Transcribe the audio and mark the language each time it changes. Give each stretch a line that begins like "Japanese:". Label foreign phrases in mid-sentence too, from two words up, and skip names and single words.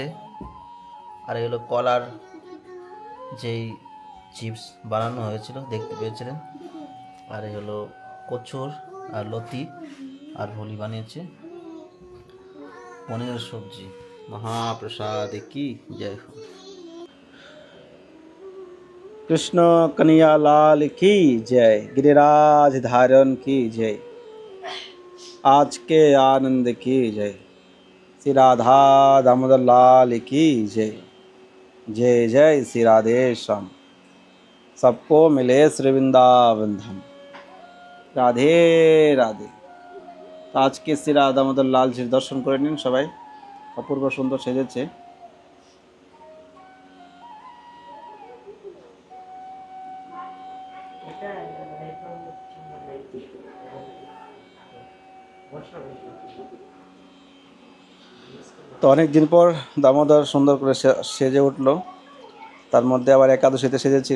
Bangla: আর এগুলো কলার যেই চিপস বানানো হয়েছিল দেখতে পেয়েছিলেন, আর এই হলো কচুর আর লতি আর ভুলি বানিয়েছে, পনিরের সবজি।
Hindi: महाप्रसाद की जय हो। कृष्ण कन्हैया लाल की जय, गिरिराज धारण की जय, आज के आनंद की जय, श्री राधा दामोदर लाल की जय, जय जय श्री राधे श्याम, सबको मिले श्री वृंदावन धाम, राधे राधे।
Bangla: আজকে শ্রী রাধা দামোদর লালজির দর্শন করে নিন সবাই, অপূর্ব সুন্দর সেজেছে। তো অনেক দিন পর দামোদর সুন্দর করে সেজে উঠলো, তার মধ্যে আবার একাদশীতে সেজেছিল।